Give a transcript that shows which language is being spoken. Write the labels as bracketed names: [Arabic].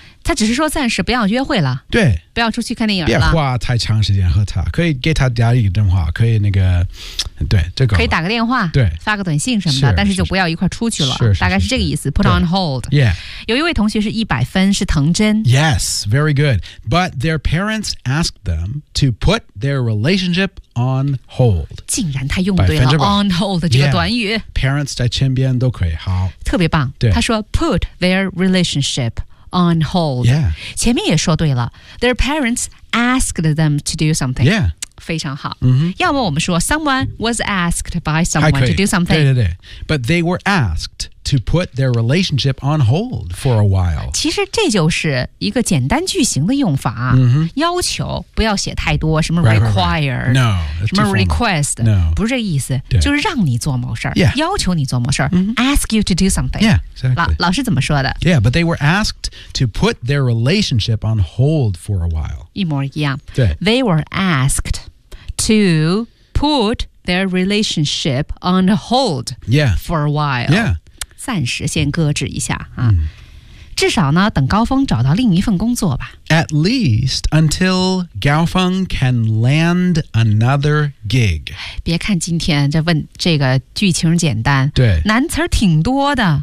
[Chinese] 他只是说暂时不要约会了对不要出去看电影了别花太长时间和他可以给他打一个电话可以那个对这个可以打个电话对发个短信什么的是但是就不要一块出去了是大概是这个意思 [English] put on hold、 yeah. [Chinese] 有一位同学是100分是藤真 [English] Yes, very good But their parents asked them to put their relationship on hold [Chinese] 竟然他用对了 on hold 这个短语、 yeah. Parents 在身边都可以好特别棒对他说 [English] put their relationship on hold、 yeah. [Chinese] 前面也说对了 [English] their parents asked them to do something、 yeah. [Chinese] 非常好、 mm-hmm. 要么我们说 [English] someone was asked by someone to do something [Chinese] 对对对 [English] but they were asked to put their relationship on hold for a while [Chinese] 其实这就是一个简单句型的用法、 mm-hmm. 要求不要写太多什么 require [English] right. No, [Chinese] 什么 request、 [English] no. [Chinese] 不是这个意思就是让你做某事、 [English] yeah. [Chinese] 要求你做某事、 mm-hmm. [English] ask you to do something yeah,、exactly. [Chinese] 老师怎么说的 [English] Yeah, but they were askedto put their relationship on hold for a while. [Chinese] 一模一样。对。 [English] They were asked to put their relationship on hold、 yeah. for a while. Yeah. [Chinese] 暂时先搁置一下、啊 mm. 至少呢等高峰找到另一份工作吧。 [English] At least until Gao Feng can land another gig. [Chinese] 别看今天这问这个剧情简单。对。难词挺多的。